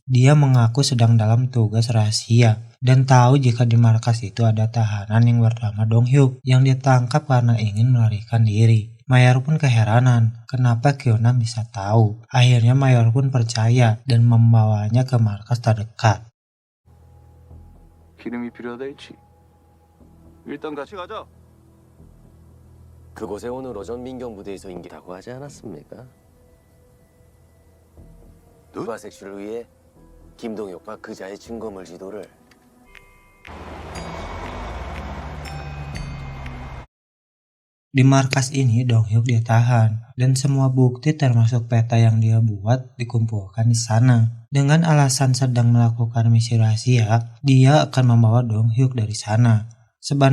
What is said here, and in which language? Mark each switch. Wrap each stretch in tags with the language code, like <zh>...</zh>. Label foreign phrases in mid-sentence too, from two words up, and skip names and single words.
<id>Dia mengaku sedang dalam tugas rahasia dan tahu jika di markas itu ada tahanan yang bernama Donghyuk yang ditangkap karena ingin melarikan diri. Mayor pun keheranan kenapa Kyunam bisa tahu. Akhirnya Mayor pun percaya dan membawanya ke markas terdekat.</id> <ko>기름이 필요하다 했지. 일단 같이 가자. 그곳에 오늘 오전 민경 부대에서 인계라고 하지 않았습니까? 누가 색출을 위해 김동혁과 그자의 증거물 지도를</ko> <id>Di markas ini Donghyuk ditahan dan semua bukti termasuk peta yang dia buat dikumpulkan di sana. Dengan alasan sedang melakukan misi rahasia, dia akan membawa Donghyuk dari sana.</id>